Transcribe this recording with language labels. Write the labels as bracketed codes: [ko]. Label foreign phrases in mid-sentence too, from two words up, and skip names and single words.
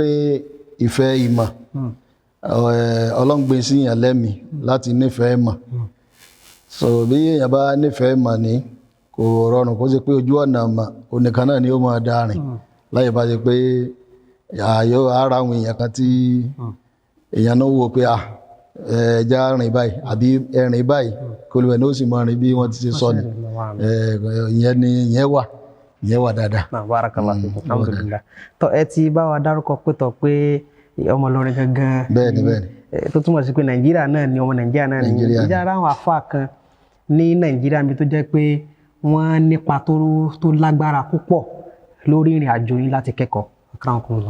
[yo] ìfẹ́ ìmọ̀ ọlọ́ngbé sí yàn lẹ́mìí láti nífẹ̀ẹ́ mọ̀ so bí èèyàn bá nífẹ̀ẹ́ mọ̀ ní kò rọrùn kó ṣe pé ojú ọ̀nà mọ̀ onìkan náà ni ó máa dárìn láyé bá ṣe pé ààyò ara àwọn èèyàn kan tí èèyàn náà wò pé ẹja rìn báyìí àbí ẹrìn báyìí kó lè wẹ̀ ní ó sì máa rìn bí wọ́n ti ṣe sọ ni ìyẹn wà dáadáa. [ar] بارك الله فيكم الحمد لله [yo] tó ẹ ti bá wa dárúkọ pé ọmọ Ìlọrin gangan bẹ́ẹ̀ni tó túmọ̀ sí pé Nàìjíríà náà ni ọmọ Nàìjíríà náà ni ìjà ara àwọn àfà kan ní Nàìjíríà mi tó jẹ́ pé wọ́n nípa tó lágbára púpọ̀ lórí ìrìn àjò yín láti kẹ́kọ̀ọ́ akramakumullah.